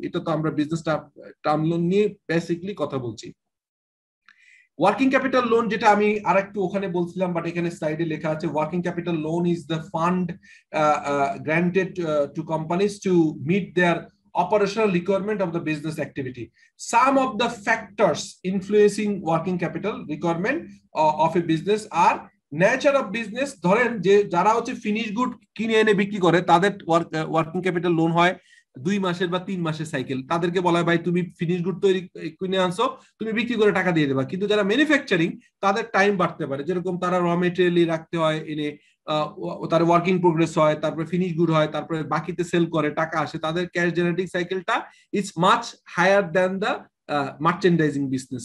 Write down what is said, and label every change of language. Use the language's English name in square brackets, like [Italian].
[Bangla] এটা তো আমরা বিজনেস টার্ম লোন নিয়ে বেসিকলি কথা বলছি। [English] working capital loan [Bangla] যেটা আমি আরেকটু ওখানে বলছিলাম, বাট এখানে স্লাইডে লেখা আছে, [English] Working capital loan is the fund granted to companies to meet their operational requirement of the business activity. Some of the factors influencing working capital requirement of a business are nature of business. [Bangla] ধরেন যে যারা হচ্ছে finish good কিনে এনে বিক্রি করে, তাদের working capital loan হয় 2 মাসের বা 3 মাসের সাইকেল। তাদেরকে বলা হয় ভাই তুমি ফিনিশ গুড তৈরি কিনে আনছো, তুমি বিক্রি করে টাকা দিয়ে দেবা। কিন্তু যারা ম্যানুফ্যাকচারিং, তাদের টাইম বাড়তে পারে, যেরকম তারা র মেটেরিয়ালই রাখতে হয় এনে, তার ওয়ার্কিং প্রোগ্রেস হয়, তারপরে ফিনিশ গুড হয়, তারপরে বাকিতে সেল করে টাকা আসে, তাদের ক্যাশ জেনারেটিং সাইকেলটা [English] Is much higher than the merchandising business.